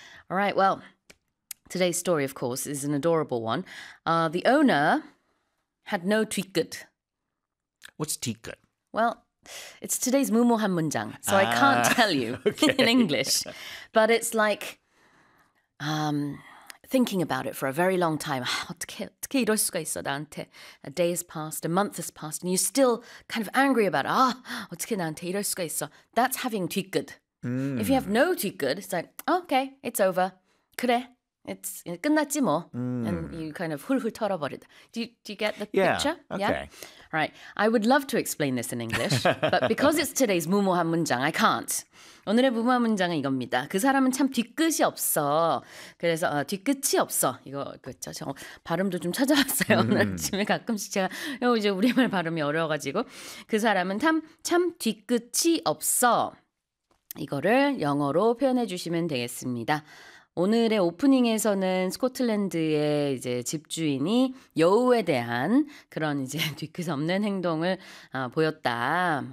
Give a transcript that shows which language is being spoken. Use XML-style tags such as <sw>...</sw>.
<en>All right, well, today's story, of course, is an adorable one. The owner had no 뒷끝. What's 뒷끝? Well, it's today's</en> <ko>무모한 문장,</ko> <en>so I can't tell you in English. But it's like thinking about it for a very long time.</en> <ko>어떻게 이럴 수가 있어, 나한테.</ko> <en>A day has passed, a month has passed, and you're still kind of angry about it.</en> <ko>아, 어떻게 나한테 이럴 수가 있어.</ko> <en>That's having 뒷끝. Mm. If you have no too good, it's like, oh, okay, it's over.</en> <ko>그래,</ko> <en>it's</en> <ko>끝났지 뭐.</ko> <en>And you kind of</en> <ko>훌훌 털어버린.</ko> <en>Do you get the picture? Yeah, okay. Yeah? All right, I would love to explain this in English, but because it's today's</en> <ko>무모한 문장,</ko> <en>I can't.</en> <ko>오늘의 무모한 문장은 이겁니다. 그 사람은 참 뒤끝이 없어. 그래서 뒤끝이 없어. 이거 그렇죠? 저 발음도 좀 찾아왔어요. 오늘 아침에 가끔씩 제가 이제 우리말 발음이 어려워가지고 그 사람은 참 뒤끝이 없어. 이거를 영어로 표현해 주시면 되겠습니다. 오늘의 오프닝에서는 스코틀랜드의 이제 집주인이 여우에 대한 그런 이제 뒤끝 없는 행동을 보였다.</ko>